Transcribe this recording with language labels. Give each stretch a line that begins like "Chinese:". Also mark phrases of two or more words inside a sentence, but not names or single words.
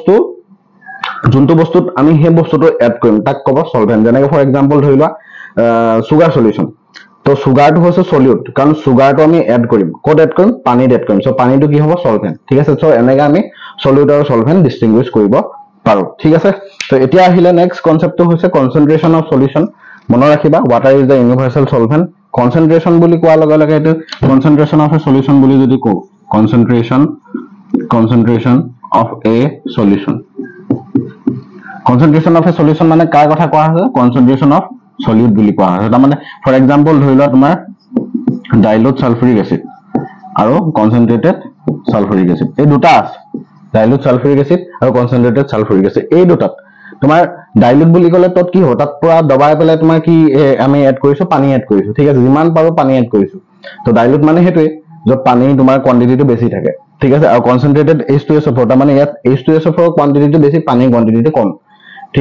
Assamese: বস্তুত আমি হে বস্তুটো এড কৰিম তাক ক'ব সলভেন্ট যেনেকৈ
English: for example
Assamese: ধৰি লোৱা
English: sugar solution
Assamese: তো সুগাৰটো হৈছে সলিড কাৰণ সুগাৰটো আমি এড কৰিম কোড এড কৰিম পানীত এড কৰিম সো পানীটো কি হ'ব সলভেন্ট ঠিক আছে সো এনেকৈ আমি সলিড আৰু
English: solvent distinguish
Assamese: কৰিব পাৰো ঠিক আছে তো এতিয়া আহিলে
English: next concept
Assamese: হৈছে
English: concentration of solution
Assamese: মনত ৰাখিবা
English: water is the universal solvent concentration
Assamese: বুলি কোৱাৰ লগে লগে এটো
English: concentration of a solution
Assamese: বুলি যদি কও
English: concentration of a solution concentration of a solution
Assamese: মানে কাৰ কথা কোৱা হৈছে
English: concentration of solute
Assamese: বুলি কোৱা হৈছে তাৰ মানে
English: for example
Assamese: ধৰি লোৱা তোমাৰ
English: dilute sulfuric acid
Assamese: আৰু
English: concentrated sulfuric acid
Assamese: এই দুটা আছে
English: dilute sulfuric acid
Assamese: আৰু
English: concentrated sulfuric acid
Assamese: এই দুটাত তোমাৰ dilute বুলি ক'লে তত কি হ'ব তাত পুৰা দবাই পেলাই তোমাৰ কি আমি এড কৰিছো পানী এড কৰিছো ঠিক আছে যিমান পাৰো পানী এড কৰিছো তো dilute মানে হেতুৱে যত পানী তোমাৰ কোৱান্টিটিটো বেছি থাকে ঠিক আছে আৰু কনসেন্ট্ৰেটেড H2SO4 তাৰ মানে ইয়াত H2SO4 কোৱান্টিটিটো বেছি পানী কোৱান্টিটিটো কম ঠিক